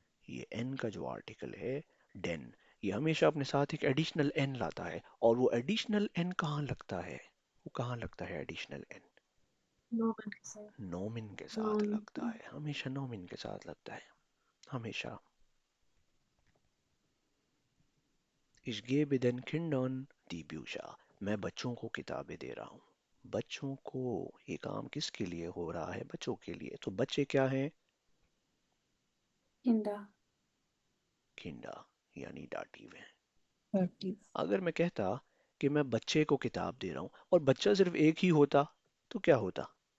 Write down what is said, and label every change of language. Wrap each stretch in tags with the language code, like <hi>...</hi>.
<hi>ये एन का जो आर्टिकल है डेन, ये हमेशा अपने साथ एक एडिशनल एन लाता है। और वो एडिशनल एन कहाँ लगता है? वो कहाँ लगता है एडिशनल एन? Nomen के साथ। नोमिन के साथ लगता है, हमेशा नोमिन के साथ लगता है, हमेशा।</hi> <de>Ich gebe den Kindern die Bücher.</de> <hi>मैं बच्चों को किताबें दे रहा हूँ। बच्चों को, ये काम किसके लिए हो रहा है? बच्चों के लिए। तो बच्चे क्या हैं?</hi> <de>Kinder.</de> <hi>किंडा यानी डाटिव है।</hi> <en>Dative.</en> <hi>अगर मैं कहता कि मैं बच्चे को किताब दे रहा हूँ और बच्चा सिर्फ एक ही होता तो क्या होता?</hi>